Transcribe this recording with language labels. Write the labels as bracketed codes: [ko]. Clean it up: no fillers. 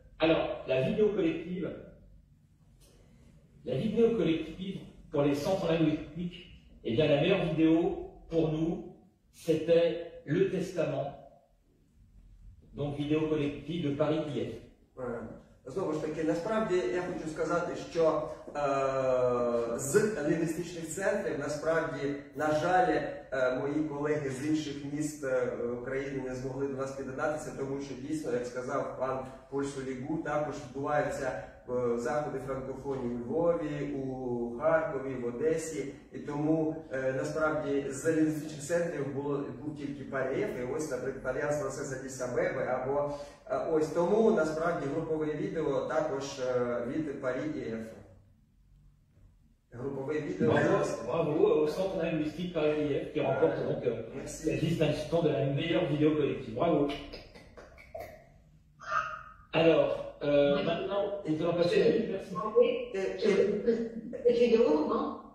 [fr] Alors, la vidéo collective pour les centres linguistiques, eh bien la meilleure vidéo pour nous, c'était le Testament, donc vidéo collective de Paris-Kiev. [uk] Знову ж таки, насправді я хочу сказати, що з лінгвістичних центрів, насправді, на жаль, мої колеги з інших міст України не змогли до нас під'єднатися, тому що дійсно, як сказав пан Поль-Солігу, також відбуваються заходи франкофонії у Львові, у Харкові, в Одесі, і тому насправді з лінгвістичних центрів був тільки Парієв, і ось, наприклад, Альянс Францеса Дісабеби, або ось тому насправді групове відео також від Парі-Єв. Групове відео. [fr] Bravo au centre linguistique Paris-Kiev qui remporte donc la distinction de la meilleure vidéo collective. Bravo. Alors, maintenant, nous allons passer à l'université. Cette vidéo, non?